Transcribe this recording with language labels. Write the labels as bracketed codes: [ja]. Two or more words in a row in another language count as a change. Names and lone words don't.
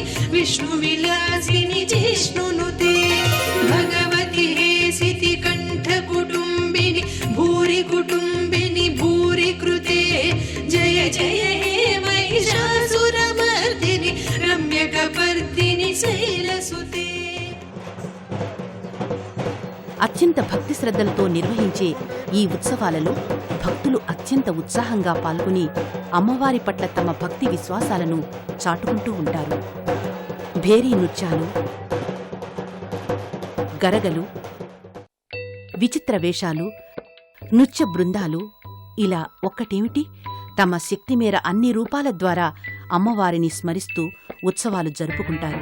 [sa] विष्णुविलासिनि जिष्णुनुते भगवति हेसिति कण्ठकुटुम्बिनि भूरि कुटुम्बिनि भूरि कृते जय जय हे महिषासुरमर्दिनि रम्यकपर्दिनि शैलसुते. [te] అత్యంత భక్తి శ్రద్ధలతో నిర్వహించే ఈ ఉత్సవాలలో భక్తులు అత్యంత ఉత్సాహంగా పాల్గొని అమ్మవారి పట్ల తమ భక్తి విశ్వాసాలను చాటుకుంటూ ఉంటారు. భేరీ నృత్యాలు, గరగలు, విచిత్ర వేషాలు, నృత్య బృందాలు, ఇలా ఒక్కటేమిటి, తమ శక్తి మేర అన్ని రూపాల ద్వారా అమ్మవారిని స్మరిస్తూ ఉత్సవాలు జరుపుకుంటారు.